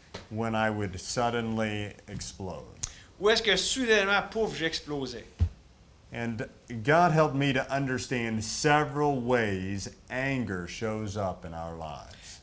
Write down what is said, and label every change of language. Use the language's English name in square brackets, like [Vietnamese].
[English] when I would suddenly explode. [French] Où est-ce que soudainement, pouf, j'explosais. [English] And God helped me to understand several ways anger shows up in our lives.